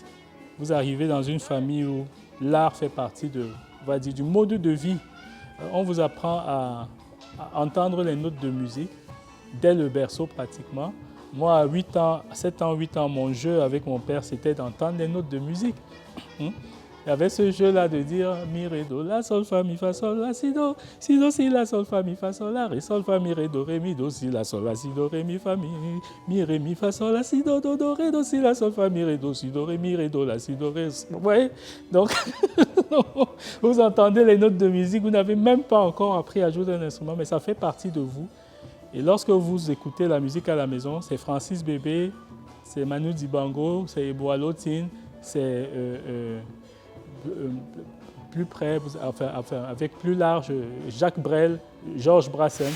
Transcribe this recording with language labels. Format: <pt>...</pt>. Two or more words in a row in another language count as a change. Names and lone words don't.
<fr>Vous arrivez dans une famille où l'art fait partie on va dire, du mode de vie. On vous apprend à entendre les notes de musique dès le berceau pratiquement. Moi, à 7 ans, 8 ans, mon jeu avec mon père, c'était d'entendre les notes de musique. Il y avait ce jeu-là de dire mi, ré, do, la, sol, fa, mi, fa, sol, la, si, do, si, la, sol, fa, mi, fa, sol, la, ré, sol, fa, mi, ré, do, ré, mi, do, si, la, sol, la, si, do, ré, mi, fa, mi, ré, mi, fa, sol, la, si, do, ré, do, si, la, sol, fa, mi, ré, do, si, do, ré, mi, ré, do, la, si, do, ré. Vous voyez? Donc, vous entendez les notes de musique, vous n'avez même pas encore appris à jouer un instrument, mais ça fait partie de vous. Et lorsque vous écoutez la musique à la maison, c'est Francis Bébé, c'est Manu Dibango, c'est Eboalo Tine, c'est plus près, enfin, avec plus large, Jacques Brel, Georges Brassens.</fr>